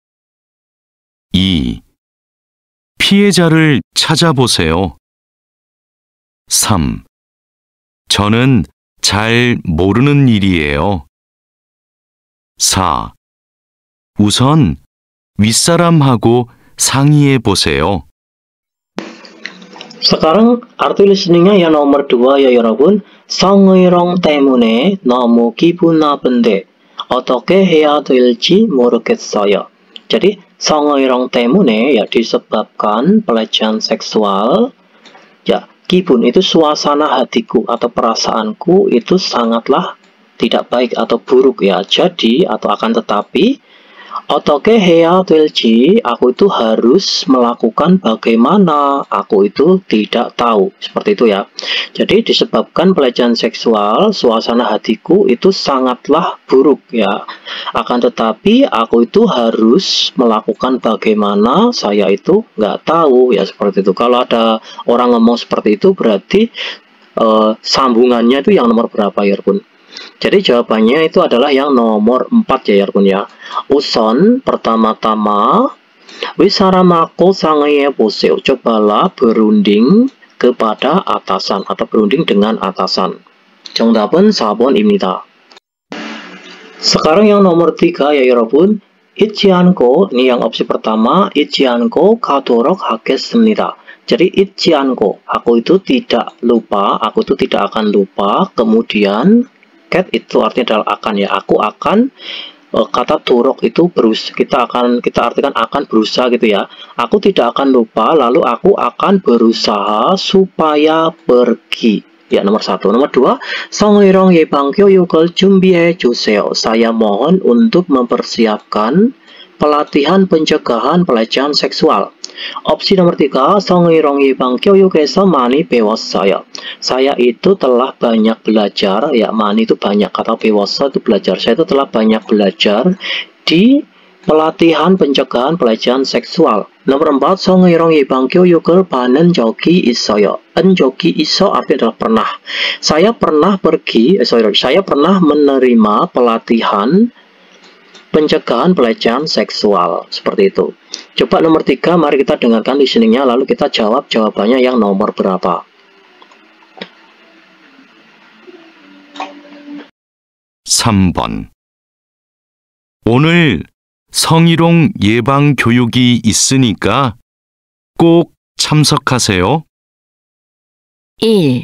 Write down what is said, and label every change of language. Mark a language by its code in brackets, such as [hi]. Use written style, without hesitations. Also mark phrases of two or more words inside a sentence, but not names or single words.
[ko] 2. 피해자를 찾아보세요. 3. 저는 잘 모르는 일이에요. 4. 우선 윗사람하고 상의해 보세요. [id] Sekarang arti listeningnya yang nomor 2 ya 여러분. [ko] 성희롱 때문에 너무 기분 나쁜데 어떻게 해야 될지 모르겠어요. [id] Jadi [ko] 성희롱 때문에 [id] ya disebabkan pelecehan seksual. Ya, kibun itu suasana hatiku atau perasaanku itu sangatlah tidak baik atau buruk ya. Jadi atau akan tetapi [ko] 어떻게 해야 될지, [id] aku itu harus melakukan bagaimana, aku itu tidak tahu. Seperti itu ya. Jadi disebabkan pelecehan seksual, suasana hatiku itu sangatlah buruk ya. Akan tetapi aku itu harus melakukan bagaimana, saya itu nggak tahu ya. Seperti itu. Kalau ada orang ngomong seperti itu berarti sambungannya itu yang nomor berapa ya Bun? Jadi jawabannya itu adalah yang nomor 4 ya Bun ya. [ko] 우선 pertama-tama 윗사람하고 상의해 보세요. [id] Cobalah berunding kepada atasan atau berunding dengan atasan. [ko] 정답은 4번입니다. [id] Sekarang yang nomor 3 ya 여러분. [ko] 잊지 않고, [id] ini yang opsi pertama, [ko] 잊지 않고 가도록 하겠습니다. Jadi 잊지 않고, [id] aku itu tidak lupa, aku itu tidak akan lupa. Kemudian cat itu artinya adalah akan ya, aku akan, kata turok itu kita artikan akan berusaha gitu ya. Aku tidak akan lupa, lalu aku akan berusaha supaya pergi. Ya, nomor 1. Nomor 2, [ko] 성희롱 예방 교육을 준비해 주세요. [id] Saya mohon untuk mempersiapkan pelatihan pencegahan pelecehan seksual. Opsi nomor 3, [ko] 성희롱 예방 교육에서 많이 배웠어요. [id] Saya itu telah banyak belajar, ya 많이 itu banyak, kata 배웠어 itu belajar. Saya itu telah banyak belajar di pelatihan pencegahan pelecehan seksual. Nomor 4, [ko] 성희롱 예방 교육을 받는 적이 있어요. 적이 있어 [id] artinya adalah pernah. Saya pernah menerima pelatihan pencegahan pelecehan seksual. Seperti itu. Coba nomor 3, mari kita dengarkan listeningnya, lalu kita jawab jawabannya yang nomor berapa. [ko] 3번. 오늘 성희롱 예방 교육이 있으니까 꼭 참석하세요. 1.